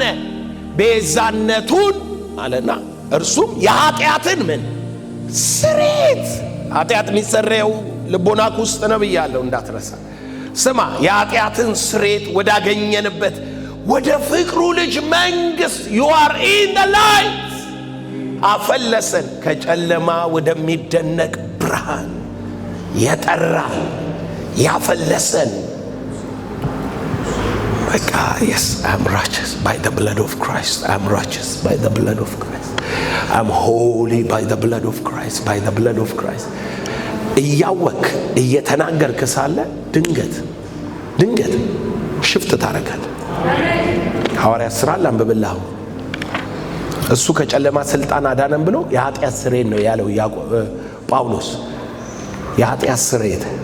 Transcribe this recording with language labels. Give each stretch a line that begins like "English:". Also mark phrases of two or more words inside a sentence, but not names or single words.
Amharic: ቤዛነቱን አለና እርሱም የኃጢአትን ምን ስርየት። ኃጢአት የሚሰረየው ልቦናክ ውስጥ ነው ብያለሁ እንዳትረሳ። ስማ፣ የኃጢአትን ስርየት ወዳገኘንበት ወደ ፍቅሩ ልጅ መንግሥት
English: you are in the light
Amharic: አፈለሰን። ከጨለማ ወደሚደነቅ ብርሃን የጠራ ያፈለሰን። በቃ
English: yes, I'm righteous by the blood of Christ. I'm righteous by the blood of Christ. I'm holy by the blood of Christ. By the blood of Christ.
Amharic: እያወክ እየተናገርክ ሳለ ድንገት ሽፍት ታደርጋለህ። ሐዋርያት ሥራ ላንብብልህ። እሱ ከጨለማ ስልጣን አዳነን ብሎ የኃጢአት ስርየት ነው ያለው ጳውሎስ። የኃጢአት ስርየት